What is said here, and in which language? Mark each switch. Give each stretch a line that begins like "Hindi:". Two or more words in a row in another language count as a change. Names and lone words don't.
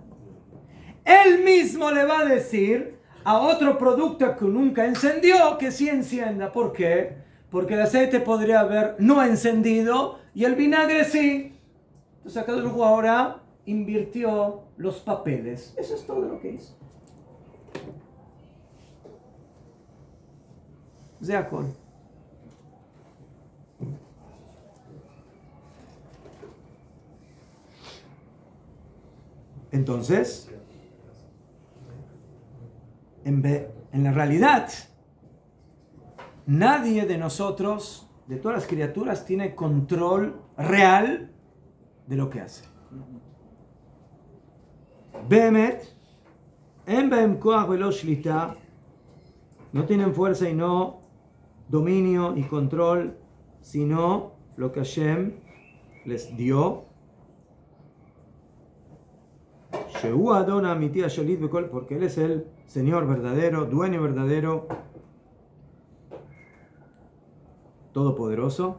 Spanish: Él mismo le va a decir a otro producto que nunca encendió que sí encienda. ¿Por qué? Porque el aceite podría haber no encendido y el vinagre sí. Entonces acá ahora invirtió los papeles. Eso es todo lo que hizo.
Hebrew: זה הכל.
Spanish: Entonces, en la realidad, nadie de nosotros, de todas las criaturas, tiene control real de lo que hace.
Hebrew: באמת, אין בהם כוח ולא שליטה,
Spanish: no tienen fuerza y no dominio y control, sino lo que Hashem les dio.
Hebrew: שהוא אדון אמיתי השולט בכל,
Spanish: porque Él es el Señor verdadero, dueño verdadero, todopoderoso.